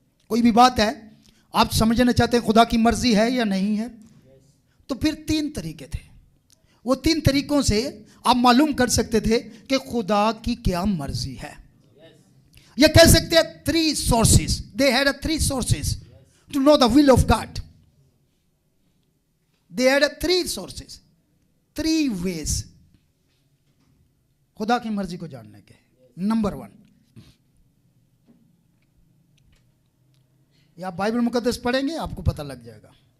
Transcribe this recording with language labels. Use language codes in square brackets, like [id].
[hi] कोई भी बात है आप समझना चाहते हैं खुदा की मर्जी है या नहीं है, तो फिर 3 तरीके थे। वो 3 तरीकों से आप मालूम कर सकते थे कि खुदा की क्या मर्जी है। ये कह सकते हैं 3 sources. [en] They had 3 sources to know the will of God. They had 3 sources, 3 ways [hi] खुदा की मर्जी को जानने के। नंबर 1, या बाइबल मुकद्दस पढ़ेंगे आपको पता लग जाएगा।